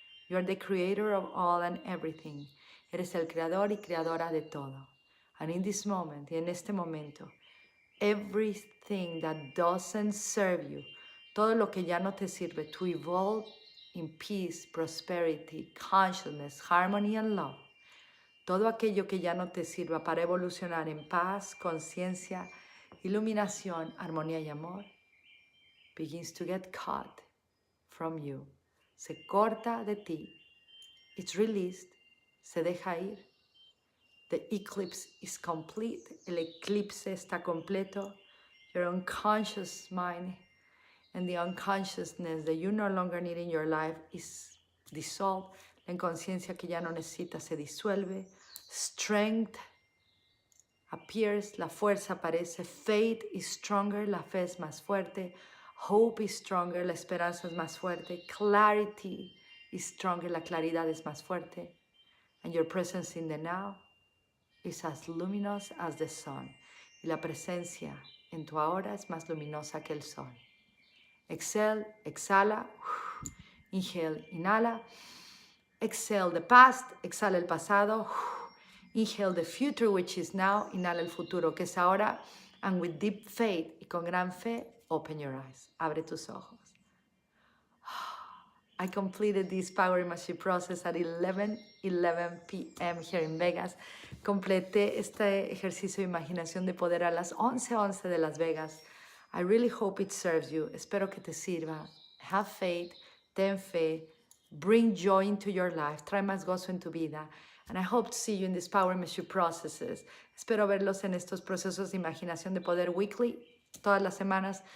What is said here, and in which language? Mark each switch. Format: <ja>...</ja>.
<en>You are the creator of all and everything.</en> <es>Eres el creador y creadora de todo.</es> <en>And in this moment, y en este momento, everything that doesn't serve you,</en> <es>todo lo que ya no te sirve,</es> <en>to evolve in peace, prosperity, consciousness, harmony and love.</en> <es>Todo aquello que ya no te sirva para evolucionar en paz, conciencia, iluminación, armonía y amor,</es> <en>begins to get cut from you.</en> <es>Se corta de ti.</es> <en>It's released.</en> <es>Se deja ir.</es> <en>The eclipse is complete.</en> <es>El eclipse está completo.</es> <en>Your unconscious mind and the unconsciousness that you no longer need in your life is dissolved.</en> <es>La inconsciencia que ya no necesitas se disuelve.</es> <en>Strength appears,</en> <es>la fuerza aparece.</es> <en>Faith is stronger,</en> <es>la fe es más fuerte.</es> <en>Hope is stronger,</en> <es>la esperanza es más fuerte.</es> <en>Clarity is stronger,</en> <es>la claridad es más fuerte.</es> <en>And your presence in the now is as luminous as the sun.</en> <es>Y la presencia en tu ahora es más luminosa que el sol.</es> <en>Exhale, exhala. Inhale, inhala. Exhale the past,</en> <es>exhala el pasado.</es> <en>Inhale the future, which is now.</en> <es>Inhala el futuro, que es ahora.</es> <en>And with deep faith,</en> <es>y con gran fe,</es> <en>open your eyes.</en> <es>Abre tus ojos.</es> <en>I completed this Power Imagery process at 11 p.m. here in Vegas.</en> <es>Completé este ejercicio de imaginación de poder a las 11:11 de Las Vegas.</es> <en>I really hope it serves you.</en> <es>Espero que te sirva.</es> <en>Have faith,</en> <es>ten fe,</es> <en>bring joy into your life,</en> <es>trae más gozo en tu vida.</es> <en>And I hope to see you in these Power Imagery processes.</en> <es>Espero verlos en estos procesos de imaginación de poder weekly, todas las semanas.</es>